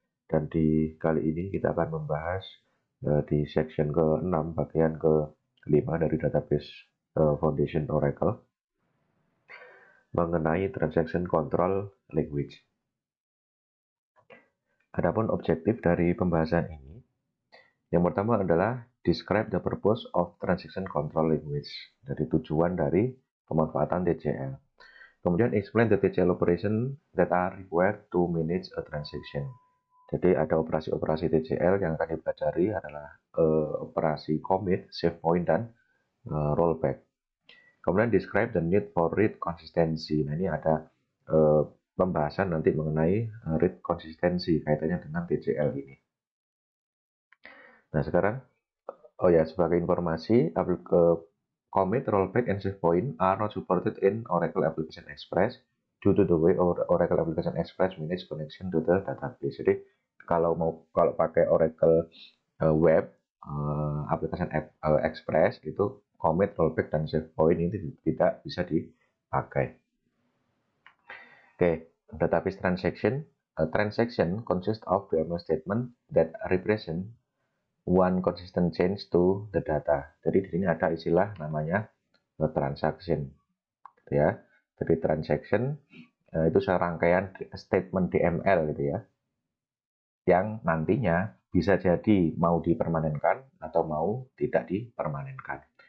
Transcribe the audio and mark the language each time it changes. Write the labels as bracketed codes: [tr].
[id] Dan di kali ini kita akan membahas di section ke-6 bagian ke-5 dari database Foundation Oracle mengenai transaction control language. Adapun objektif dari pembahasan ini, yang pertama adalah [en] describe the purpose of transaction control language. [id] Dari tujuan dari pemanfaatan TCL. [en] Kemudian explain the TCL operation that are required to manage a transaction. [id] Jadi ada operasi-operasi TCL yang akan dipelajari adalah operasi commit, save point, dan rollback. [en] Kemudian describe the need for read consistency. [id] Nah ini ada pembahasan nanti mengenai read consistency kaitannya dengan TCL ini. Nah sekarang, sebagai informasi, [en] commit, rollback, and save point are not supported in Oracle Application Express due to the way Oracle Application Express manage connection to the database. [id] Jadi kalau pakai Oracle Web Application Express itu commit, rollback, dan save point ini tidak bisa dipakai. [en] Oke, database transaction. A transaction consists of BML statement that represent one consistent change to the data. [id] Jadi di sini ada istilah namanya transaction, gitu ya. Jadi transaction itu serangkaian statement DML gitu ya, yang nantinya bisa jadi mau dipermanenkan atau mau tidak dipermanenkan.